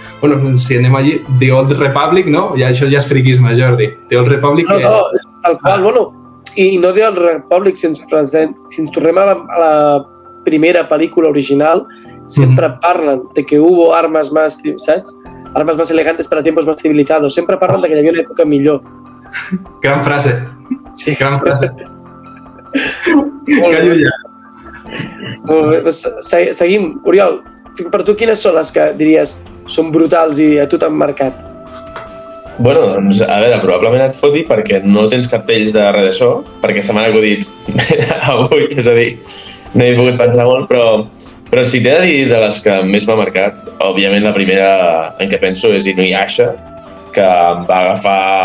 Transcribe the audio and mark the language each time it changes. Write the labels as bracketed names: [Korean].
[Catalan] Bueno, si anem allí, The Old Republic, no? Això ja és friquisme, Jordi. The Old Republic és... No, és tal qual, bueno, i no The Old Republic, si ens tornem a la primera pel·lícula original, sempre parlen de que [Spanish] hubo armas más, ¿sabes? Armas más elegantes para tiempos más civilizados. [Catalan] Sempre parlen de que hi havia una època millor. Gran frase. Sí. Gran frase. Callo ja. Molt bé, doncs seguim. Oriol, per tu quines són les que diries són brutals i a tu t'han marcat? Bueno, doncs, a veure, probablement et foti perquè no tens cartells de res d'això, perquè se m'han acudit avui, és a dir, no he pogut pensar molt, però si t'he de dir de les que més m'ha marcat, òbviament la primera en què penso és Inuyasha, que em va agafar